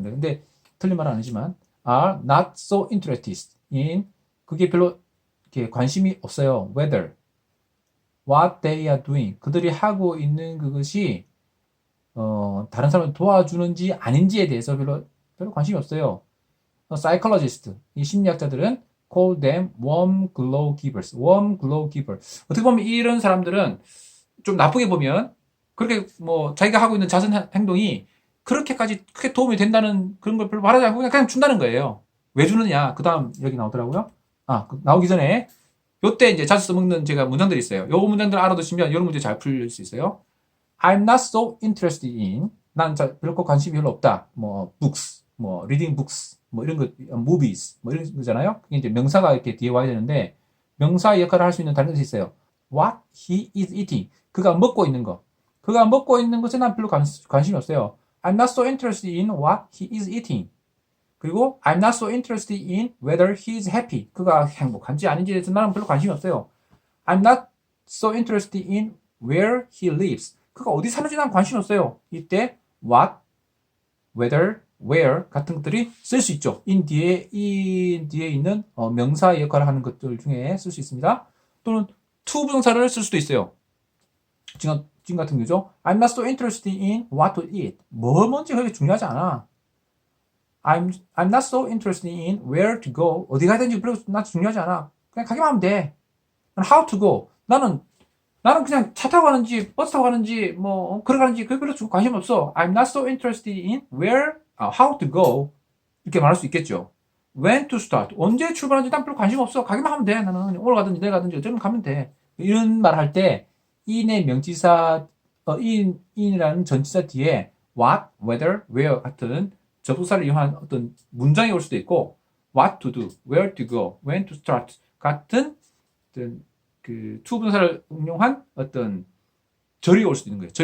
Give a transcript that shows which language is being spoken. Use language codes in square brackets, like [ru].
[ko] 근데 틀린 말은 아니지만 [en] are not so interested in [ko] 그게 별로 이렇게 관심이 없어요. [en] whether what they are doing [ko] 그들이 하고 있는 그것이 다른 사람을 도와주는지 아닌지에 대해서 별로 관심이 없어요. [en] psychologist [ko] 이 심리학자들은 [en] call them warm glow givers. warm glow giver. [ko] 어떻게 보면 이런 사람들은 좀 나쁘게 보면 그렇게 자기가 하고 있는 자선 행동이 그렇게까지 크게 도움이 된다는 그런 걸 별로 바라지 않고 그냥 준다는 거예요. 왜 주느냐? 그 다음 여기 나오더라고요. 나오기 전에 요때 이제 자주 써먹는 제가 문장들이 있어요. 요 문장들 알아두시면 이런 문제 잘 풀릴 수 있어요. [en] I'm not so interested in. [ko] 난 별로 관심이 별로 없다. 뭐 books, 뭐 reading books, 뭐 이런 거, movies, 뭐 이런 거잖아요. 그게 이제 명사가 이렇게 뒤에 와야 되는데 명사의 역할을 할 수 있는 다른 것이 있어요. [en] What he is eating. [ko] 그가 먹고 있는 거. 그가 먹고 있는 것에 난 별로 관심이 없어요. [en] I'm not so interested in what he is eating. [ko] 그리고 [en] I'm not so interested in whether he is happy. [ko] 그가 행복한지 아닌지에 대해서 나는 별로 관심이 없어요. [en] I'm not so interested in where he lives. [ko] 그가 어디 사는지 난 관심 없어요. 이때 what, whether, where 같은 것들이 쓸 수 있죠. in 뒤에 있는 명사의 역할을 하는 것들 중에 쓸 수 있습니다. 또는 to 부동사를 쓸 수도 있어요. 지금 같은 경우죠. [en] I'm not so interested in what to eat. [ko] 뭐 뭔지 그렇게 중요하지 않아. [en] I'm not so interested in where to go. [ko] 어디 가야 되는지 별로 나 중요하지 않아. 그냥 가기만 하면 돼. [en] How to go. [ko] 나는 그냥 차 타고 가는지 버스 타고 가는지 뭐 걸어가는지 그게 별로 관심 없어. [en] I'm not so interested in where, how to go. [ko] 이렇게 말할 수 있겠죠. [en] When to start. [ko] 언제 출발하는지 난 별로 관심 없어. 가기만 하면 돼. 나는 오늘 가든지 내일 가든지 어쩌면 가면 돼. 이런 말 할 때 in의 명치사 in이라는 전치사 뒤에 what, whether, where 같은 접속사를 이용한 어떤 문장이 올 수도 있고 what to do, where to go, when to start 같은 어떤 그 to 분사를 응용한 어떤 절이 올 수도 있는 거예요.